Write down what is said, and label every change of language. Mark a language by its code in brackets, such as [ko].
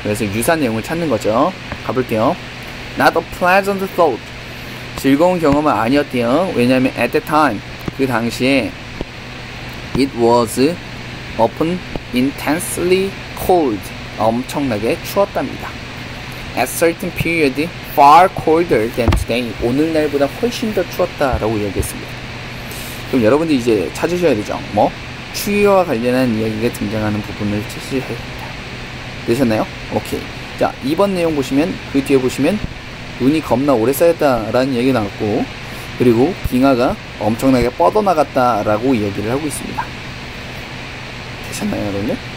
[ko] 그래서 유사한 내용을 찾는 거죠. 가볼게요. [en] Not a pleasant thought. [ko] 즐거운 경험은 아니었대요. 왜냐하면 [en] at the time, [ko] 그 당시에 [en] it was often intensely cold. [ko] 엄청나게 추웠답니다. [en] At certain period far colder than today. [ko] 오늘날보다 훨씬 더 추웠다라고 이야기했습니다. 그럼 여러분들이 이제 찾으셔야 되죠. 추위와 관련한 이야기가 등장하는 부분을 찾으셔야 됩니다. 되셨나요? 오케이. 자, 2번 내용 보시면, 그 뒤에 보시면 눈이 겁나 오래 쌓였다라는 이야기가 나왔고, 그리고 빙하가 엄청나게 뻗어나갔다라고 이야기를 하고 있습니다. 되셨나요, 여러분들?